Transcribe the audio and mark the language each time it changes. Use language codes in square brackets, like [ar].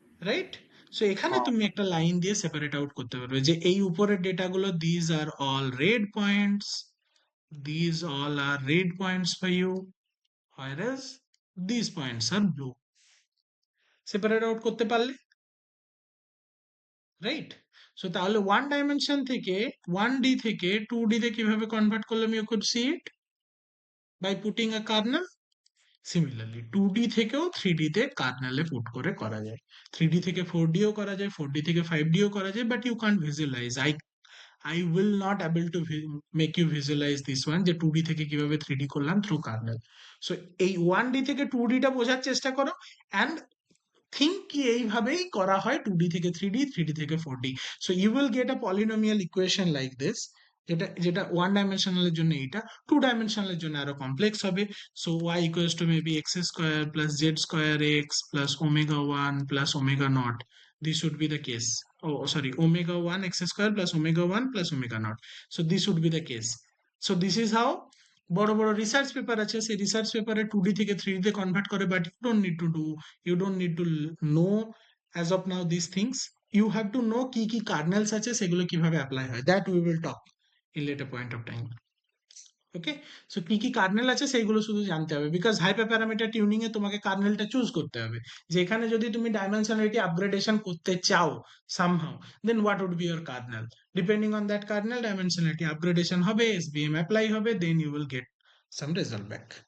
[en] right? So এখানে [bn] হ্যাঁ তুমি একটা লাইন দিয়ে সেপারেট আউট করতে পারবে যে এই উপরের ডেটাগুলো [en] these are all red points, these all are red points for you, whereas these points are blue. [bn] Separate out করতে পারলে, রাইট? সো তাহলে ওয়ান ডাইমেনশন থেকে 1D থেকে 2D তে কিভাবে কনভার্ট করলাম, [en] You could see it by putting a kernel. [bn] Similarly 2D থেকেও 3D তে কার্নেলে পুট করে করা যায়, 3D থেকে 4D ও করা যায়, 4D থেকে 5D ও করা যায়, [en] But you can't visualize. I will not able to make you visualize this one [bn] যে 2D থেকে কিভাবে 3D করলাম থ্রু কার্নেল। সো এই 1D থেকে 2D টা বোঝার চেষ্টা করো [en] and think [bn] কি এইভাবেই করা হয় 2D থেকে 3D, 3D থেকে 4D। [en] so you will get a polynomial equation like this, [bn] যেটা যেটা ওয়ান ডাইমেনশনালের জন্য এইটা, টু ডাইমেনশনালের জন্য আরো কমপ্লেক্স হবে। [en] So y equals to maybe x square plus z square x plus omega 1 plus omega naught, this would be the case. Oh sorry, omega 1 x square plus omega 1 plus omega naught. So this would be the case. So this is how [bn] বড় বড় research paper আছে, সেই research পেপারে 2D থেকে 3D তে convert করে, [en] But you don't need to know as of now these things. You have to know [bn] কি কি কার্নেলস আছে সেগুলো কিভাবে অ্যাপ্লাই হয়, [en] that we will talk in later point of time. [bn] Okay, so কি কি কার্নেল আছে সেইগুলো শুধু জানতে হবে, বিকজ হাইপার প্যারামিটার টিউনিং এ তোমাকে কার্নেলটা চুজ করতে হবে, যে এখানে যদি তুমি ডাইমেনশনালিটি আপগ্রেডেশন করতে চাও somehow, [en] then what would be your kernel, [bn] depending on that kernel dimensionality upgradation হবে, এসবিএম অ্যাপ্লাই হবে, [en] Then you will get some result back.